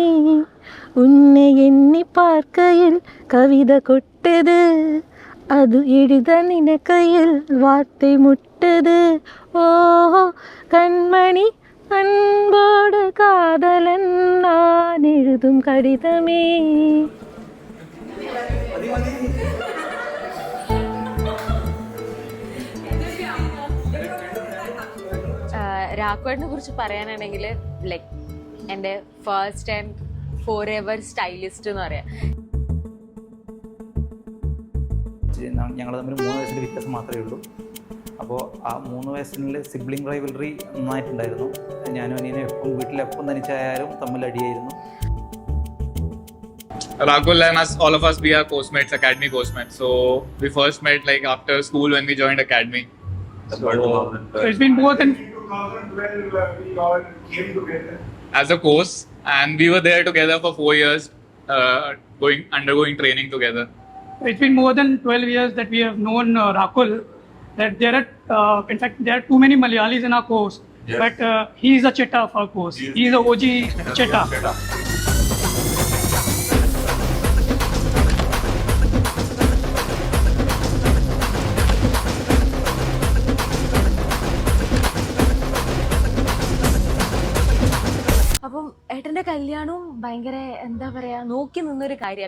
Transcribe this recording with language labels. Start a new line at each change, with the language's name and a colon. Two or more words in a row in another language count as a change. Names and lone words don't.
Tamil: உன்னை எண்ணி பார்க்கையில் கவிதை கொட்டது, அது எழுத நினைக்கையில் வார்த்தை முட்டது. ஓஹோ கண்மணி அன்போடு காதலன் நான் எழுதும் கடிதமே.
Malayalam: രാഘവേട്ടനെ കുറിച്ച് പറയാനാണെങ്കിൽ ലൈക്ക് എൻ്റെ
English: first and forever stylist
Malayalam: എന്ന് പറയാം. ഞങ്ങൾ തമ്മിൽ 3 വയസ്സിൻ്റെ വ്യത്യാസം മാത്രമേ ഉള്ളൂ. അപ്പോൾ ആ 3 വയസ്സിനുള്ളിൽ
English: sibling rivalry
Malayalam: നന്നായിട്ടുണ്ടായിരുന്നു. ഞാനും അനിയനും എപ്പം വീട്ടിലെപ്പം തനിച്ചായാലും തമ്മിൽ അടിയായിരുന്നു.
English: Rahul and us, all of us, we are Coastmates, Academy Coastmates. So we first met like after school when we joined Academy. So it's been more than 2012 we all came together as a course, and we were there together for 4 years, undergoing training together. It's been more than 12 years that we have known Rahul. That there are, in fact, there are too many Malayalis in our course, yes. But he is a Chetta of our course. He is a OG Chetta.
Malayalam: അപ്പം ഏട്ടൻ്റെ കല്യാണവും ഭയങ്കര എന്താ പറയാ നോക്കി നിന്നൊരു കാര്യമാണ്.